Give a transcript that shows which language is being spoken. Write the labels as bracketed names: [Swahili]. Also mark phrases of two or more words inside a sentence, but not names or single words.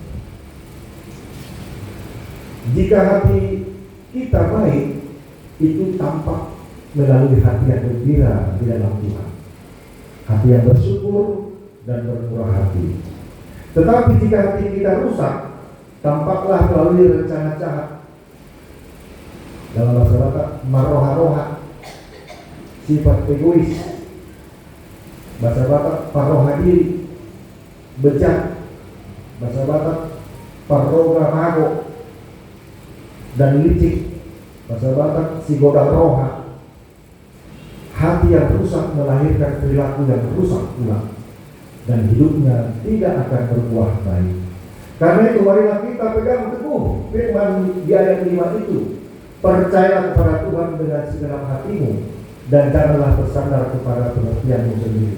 [Indonesian] Jika hati kita baik, itu tampak melalui hati yang gembira di dalam Tuhan, hati yang bersyukur dan bermurah hati. Tetapi jika hati kita rusak, tampaklah melalui rencana jahat. Dalam bahasa Batak, maroha-roha, sifat egois. Bahasa Batak, [Batak Toba] paroha diri, [Indonesian] bejat. Bahasa Batak, [Batak Toba] paroga mago, [Indonesian] dan licik. Bahasa Batak, [Batak Toba] sigoda roha. [Indonesian] Hati yang rusak melahirkan perilaku yang rusak pula, dan hidupnya tidak akan berbuah baik. Karena itu marilah kita pegang teguh firman di ayat 5 itu. Percayalah kepada Tuhan dengan segenap hatimu, dan janganlah bersandar kepada pengertianmu sendiri.